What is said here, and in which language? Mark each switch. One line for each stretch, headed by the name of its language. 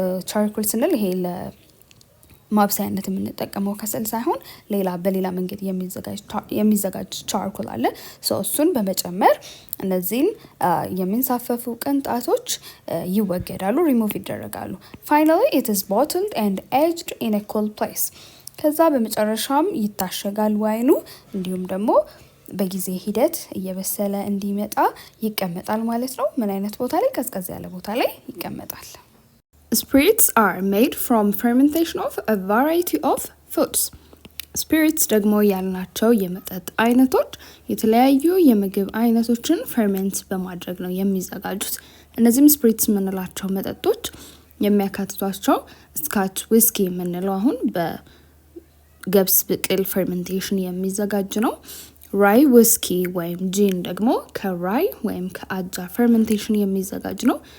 Amharic: ቻርኮል ስንል ይሄ ለማብሰያነት የምንጠቀመው ከሰል ሳይሆን ሌላ በሌላ መንገድ የሚዘጋጅ ቻርኮል አለ። እሱን በመጨመር እነዚህን የሚንሳፈፉ ቅንጣቶች ይወገዳሉ፣ ሪሙቭ ይደረጋሉ።
English: finally it is bottled and aged in a cool place.
Amharic: ከዛ በመጨረሻም ይታሸጋል ዋይኑ እንዲሁም ደግሞ በጊዜ ሂደት እየበሰለ እንዲመጣ ይቀመጣል ማለት ነው። ምን አይነት ቦታ ላይ? ቀዝቀዝ ያለ ቦታ ላይ ይቀመጣል።
English: Spirits are made from fermentation of a variety of foods.
Amharic: Spirits ደግሞ ያልናቸው የመጠጥ አይነቶች የተለያዩ የምግብ አይነቶችን ፈርሜንት በማድረግ ነው የሚዘጋጁት። እነዚህም ስፒሪትስ የምንላቸው መጠጦች የሚያካትቷቸው ስካች ዊስኪ የምንለው አሁን ገብስ ብቅል ፈርመንቴሽን የሚዘጋጅ ነው። ራይ ዊስኪ ወይም ጂን ደግሞ ከራይ ወይም ከአጃ ፈርመንቴሽን የሚዘጋጅ ነው።